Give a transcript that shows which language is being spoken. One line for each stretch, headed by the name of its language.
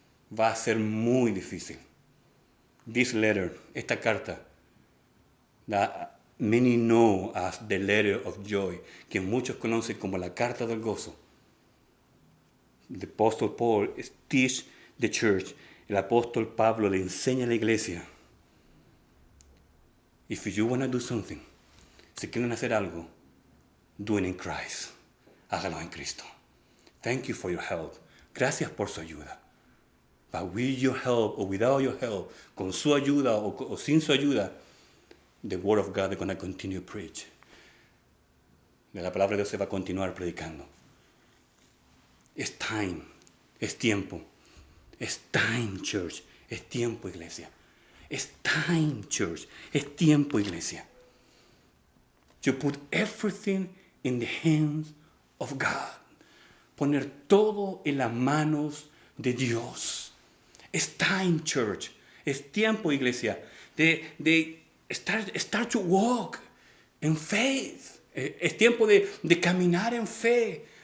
Spanish: Va a ser muy difícil.
English: This letter,
Spanish: esta carta,
English: that many know as the letter of joy,
Spanish: que muchos conocen como la carta del gozo.
English: The Apostle Paul teach the church.
Spanish: El apóstol Pablo le enseña a la iglesia.
English: If you want to do something,
Spanish: si quieren hacer algo,
English: do it in Christ.
Spanish: Hágalo en Cristo.
English: Thank you for your help.
Spanish: Gracias por su ayuda.
English: But with your help or without your help,
Spanish: con su ayuda o sin su ayuda,
English: the word of God is going to continue to preach.
Spanish: La palabra de Dios se va a continuar predicando. Es time. Es tiempo.
English: Es time, church.
Spanish: Es tiempo, iglesia.
English: It's time, church.
Spanish: Es tiempo, iglesia.
English: To put everything in the hands of God.
Spanish: poner todo en las manos de Dios.
English: It's time, church.
Spanish: Es tiempo, iglesia, de
English: start to walk in faith.
Spanish: Es tiempo de caminar en fe.